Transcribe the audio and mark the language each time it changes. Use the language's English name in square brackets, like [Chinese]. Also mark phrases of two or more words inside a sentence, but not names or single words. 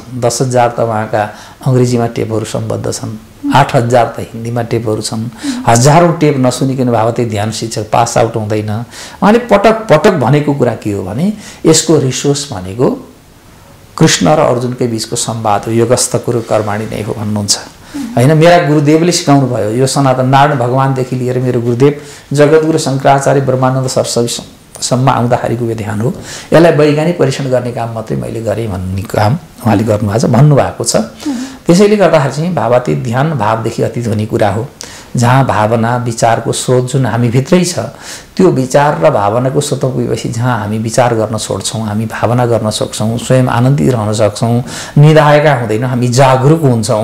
[Nepali] 10,000 त उहाँका अङ्ग्रेजीमा टेपहरू सम्बद्ध छन्, 8,000 त हिन्दीमा टेपहरू छन्। हजारौँ टेप नसुनिकन भावाती ध्यान शिक्षक पास आउट हुँदैन। उहाँले पटक पटक भनेको कुरा के हो भने यसको रिसोर्स भनेको कृष्ण र अर्जुनकै बीचको संवाद हो, [Sanskrit] योगस्थ कुरु कर्माणि [Nepali] नै हो भन्नुहुन्छ हैन। मेरा गुरुदेवले सिकाउनु भयो, यो सनातन नारायण भगवानदेखि लिएर मेरो गुरुदेव जगद्गुरु शङ्कराचार्य ब्रह्मानन्द सरस्वतीसम्म आउँदाखेरिको यो ध्यान हो। यसलाई वैज्ञानिक परीक्षण गर्ने काम मात्रै मैले गरेँ भन्ने काम उहाँले गर्नुभएको छ, भन्नुभएको छ। त्यसैले गर्दाखेरि चाहिँ भावाती ध्यान भावदेखि अतीत हुने कुरा हो, जहाँ भावना विचारको स्रोत जुन हामी भित्रै छ त्यो विचार र भावनाको स्रोतमा पुगेपछि जहाँ हामी विचार गर्न छोड्छौँ, हामी भावना गर्न सक्छौँ, स्वयं आनन्दित रहन सक्छौँ, निदाएका हुँदैन, हामी जागरुक हुन्छौँ।